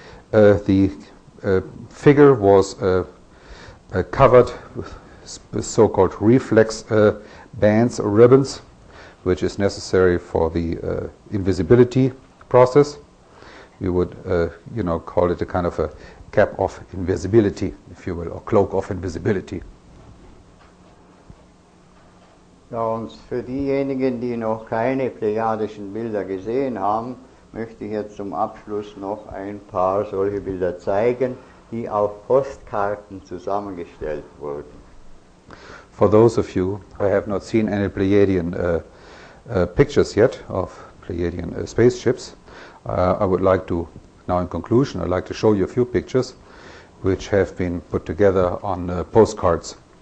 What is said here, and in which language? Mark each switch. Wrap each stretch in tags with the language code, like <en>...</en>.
<en>The figure was covered with so-called reflex bands or ribbons, which is necessary for the invisibility process. We would, call it a kind of a cap of invisibility, if you will, or cloak of invisibility.</en> <de>Ja, und für diejenigen, die noch keine plejadischen Bilder gesehen haben, möchte ich jetzt zum Abschluss noch ein paar solche Bilder zeigen, die auf Postkarten zusammengestellt wurden.</de> <en>For those of you who have not seen any Pleiadian pictures yet of Pleiadian spaceships, I would like to, now in conclusion, I'd like to show you a few pictures which have been put together on postcards.</en>